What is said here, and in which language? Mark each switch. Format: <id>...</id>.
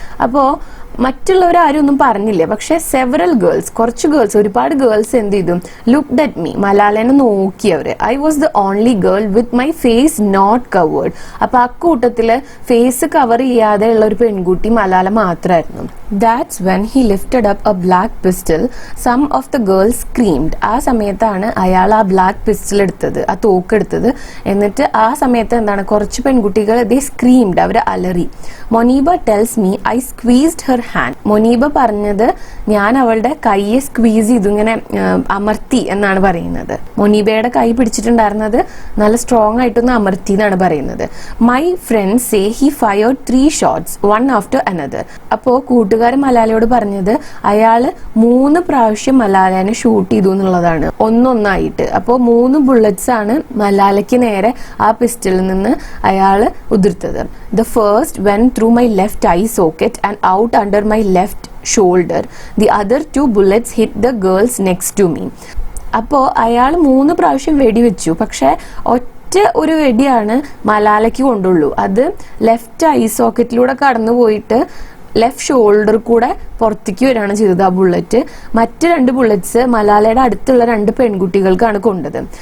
<ml>അപ്പോൾ മറ്റുള്ളവരാരും ഒന്നും പറഞ്ഞില്ല, പക്ഷെ സെവറൽ ഗേൾസ്, കുറച്ച് ഗേൾസ്, ഒരുപാട് ഗേൾസ് എന്ത് ചെയ്തു,</ml> <en>looked at me,</en> <ml>മലാലേനെ നോക്കിയവര്.</ml> <en>I was the only girl with my face not covered.</en> <ml>അപ്പൊ ആ കൂട്ടത്തില് ഫേസ് കവർ ചെയ്യാതെ ഉള്ള ഒരു പെൺകുട്ടി മലാല മാത്രമായിരുന്നു.</ml> <en>That's when he lifted up a black pistol. Some of the girls screamed.</en> <ml>ആ സമയത്താണ് അയാൾ ആ ബ്ലാക്ക് പിസ്റ്റൽ എടുത്തത്, ആ തോക്കെടുത്തത്. എന്നിട്ട് ആ സമയത്ത് കുറച്ച് പെൺകുട്ടികൾ</ml> <en>they screamed,</en> <ml>അവര് അലറി.</ml> <en>Moniba tells me I squeezed her hand.</en> <ml>മൊനീബ പറഞ്ഞത് ഞാൻ അവളുടെ കൈയെ സ്ക്വീസ് ചെയ്തു, ഇങ്ങനെ അമർത്തി എന്നാണ് പറയുന്നത്. മൊനീബയുടെ കൈ പിടിച്ചിട്ടുണ്ടായിരുന്നത് നല്ല സ്ട്രോങ് ആയിട്ടൊന്ന് അമർത്തി എന്നാണ് പറയുന്നത്.</ml> <en>My friends say he fired 3 shots, one after another.</en> <ml>അപ്പോ കൂട്ടുകാരൻ മലാലയോട് പറഞ്ഞത് അയാള് 3 പ്രാവശ്യം മലാലേനെ ഷൂട്ട് ചെയ്തു എന്നുള്ളതാണ്, ഒന്നൊന്നായിട്ട്. അപ്പോൾ 3 ബുള്ളറ്റ്സ് ആണ് മലാലയ്ക്ക് നേരെ ആ പിസ്റ്റളിൽ നിന്ന് അയാള് ഉതിർത്തത്.</ml> <en>The first went through my left eye socket and out under my left shoulder. The other 2 bullets hit the girls next to me.</en> <ml>അപ്പോൾ അയാൾ 3 പ്രാവശ്യം വെടിവെച്ചു, പക്ഷെ ഒറ്റ ഒരു വെടിയാണ് മലാലയ്ക്ക് കൊണ്ടുള്ളൂ. അത് ലെഫ്റ്റ് ഐ സോക്കറ്റിലൂടെ കടന്നു പോയിട്ട് ലെഫ്റ്റ് ഷോൾഡർ കൂടെ പുറത്തേക്ക് വരികയാണ് ചെയ്തത് ആ ബുള്ളറ്റ്. മറ്റ് 2 ബുള്ളറ്റ്സ് മലാലയുടെ അടുത്തുള്ള 2 പെൺകുട്ടികൾക്കാണ് കൊണ്ടത്.</ml>